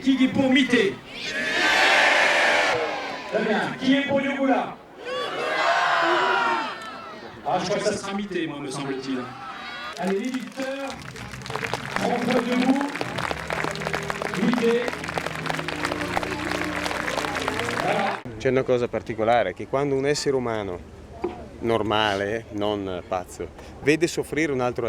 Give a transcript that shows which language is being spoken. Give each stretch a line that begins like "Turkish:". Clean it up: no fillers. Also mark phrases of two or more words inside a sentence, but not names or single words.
French: Qui est pour Mité? Très bien. Qui est pour Yugula? Ah, je crois que ça sera Mité, moi, me semble-t-il. Allez, les dicteurs, on pose debout. Mité. Voilà.
Italian: C'è una cosa particolare, che quando un essere umano normale, non pazzo, vede soffrire un altro